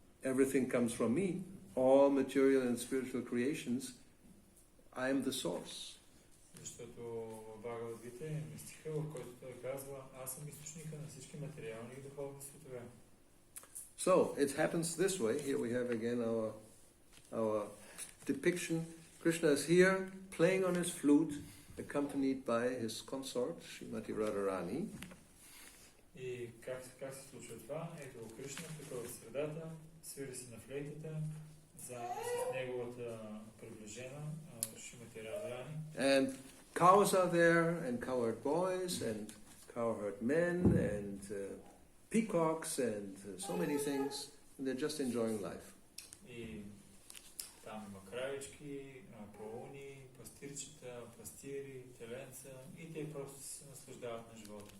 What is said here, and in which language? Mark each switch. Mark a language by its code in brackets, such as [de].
[en] Everything comes from me. All material and spiritual creations, I am the source. [bg] Защото в Бхагавад-гита е стиха, в който той казва, аз съм източника на всички материални и духовни светове. [en] So, it happens this way. Here we have again our depiction. Krishna is here, playing on his flute, accompanied by his consort, Srimati Radharani. [bg] И как се случва това? Ето Кришна, тук в средата, свири си на флейтата, заедно с неговата приближена, Шримати Радharani. [en] And cows are there, and cowherd boys, and cowherd men, and peacocks, and so many things. And they're just enjoying life. [bg] И там има кравички, пауни, пастирчета, пастири, теленца и те просто се наслаждават на живота.